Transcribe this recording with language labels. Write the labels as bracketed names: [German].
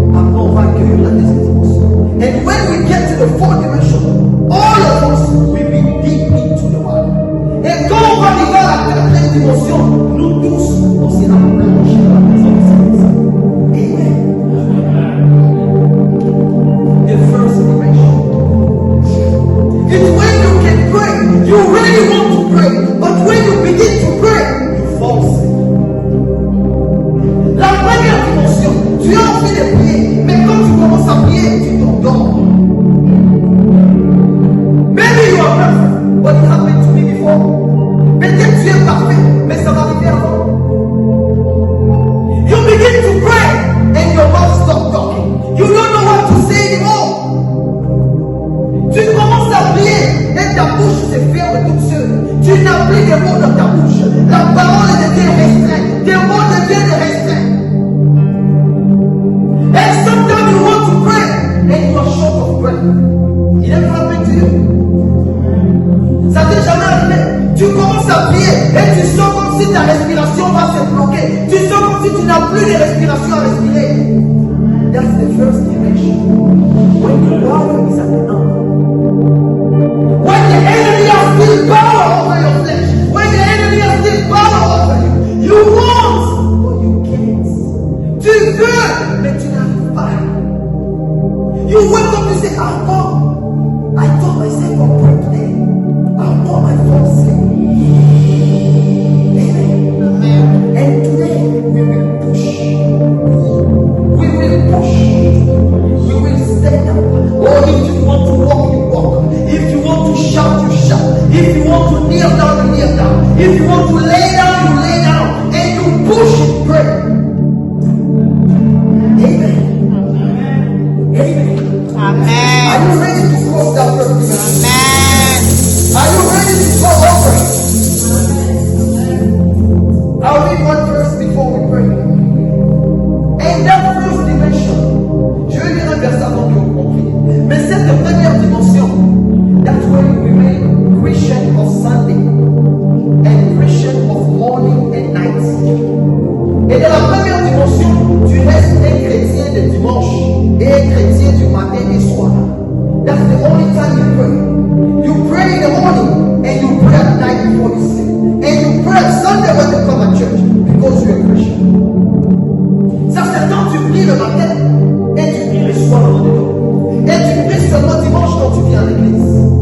[English] And when we get to the fourth dimension, all of us will be deep into the water. [French] Et quand on va arriver à la quatrième dimension, nous tous, on sera plongés dans la présence de Saint-Esprit. Amen. [English] The first dimension. It's when you can pray. You really want to pray. But when you begin to pray, you fall asleep. [French] La première dimension, tu as envie de prier, mais quand tu commences à prier, tu t'endors. [English] Maybe you are perfect, but it happened to me before. [French] Peut-être tu es parfait, mais ça va arriver avant. [English] You begin to pray, and your mouth stops talking. You don't know what to say anymore. [French] Tu commences à prier, et ta bouche se ferme toute seule. Tu n'as plus de mots dans ta bouche. La parole devient restreinte. Tes mots deviennent restreints. [English] And sometimes you want to pray and you are short of breath. [French] Il est frappé de Dieu. Ça t'est jamais arrivé. Tu commences à prier et tu sens comme si ta respiration va se bloquer. Tu sens comme si tu n'as plus de respiration à respirer. [English] That's the first dimension. When the water is at the end. When the enemy has still power over your flesh. When the enemy has still power over you. You want, but you can't. [French] Tu veux, mais tu n'arrives pas. [English] You wake up and say, I told myself I'll pray today. I thought I fall asleep. Amen. And today we will push. We will push. We will stand up. Oh, if you want to walk, you walk. If you want to shout, you shout. If you want to kneel down, you kneel down. If you want to lay down, you lay down. And you push and pray. Amen. Amen. Amen. Are you ready to cross that first dimension? Amen. Are you ready to go over it? I'll read one verse before we pray. And that first dimension, [French] je vais lire un verset avant que vous compreniez. Mais cette première dimension, [English] that's where you remain Christian of Sunday and Christian of morning and night. [French] Et dans la première dimension, tu restes un chrétien de dimanche et un chrétien du matin et soir. [English] That's the only time you pray. You pray in the morning and you pray at night before you sleep. And you pray at Sunday when you come at church because you're a Christian. [French] Ça c'est quand tu pries le matin et tu pries le soir avant de dormir. Et tu pries seulement dimanche quand tu viens à l'église.